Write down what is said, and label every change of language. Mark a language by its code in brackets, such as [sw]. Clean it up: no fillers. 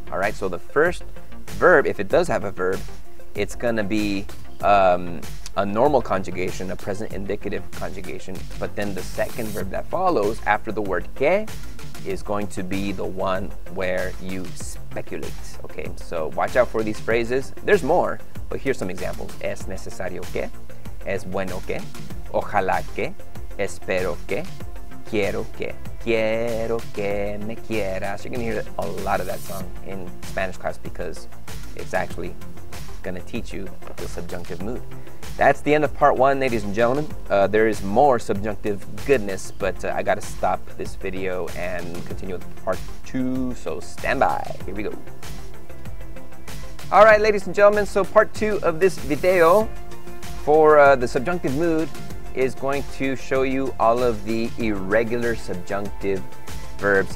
[en] All right, so the first verb, if it does have a verb, it's going to be a normal conjugation, a present indicative conjugation, but then the second verb that follows after the word que is going to be the one where you speculate. Okay, so watch out for these phrases. There's more, but here's some examples. [es] Es necesario que, es bueno que, ojalá que, espero que, quiero que me quieras. [en] You're gonna hear a lot of that song in Spanish class because it's actually gonna teach you the subjunctive mood. That's the end of part one, ladies and gentlemen. There is more subjunctive goodness, but I gotta stop this video and continue with part 2, so stand by. Here we go. All right, ladies and gentlemen, so part 2 of this video for the subjunctive mood is going to show you all of the irregular subjunctive verbs.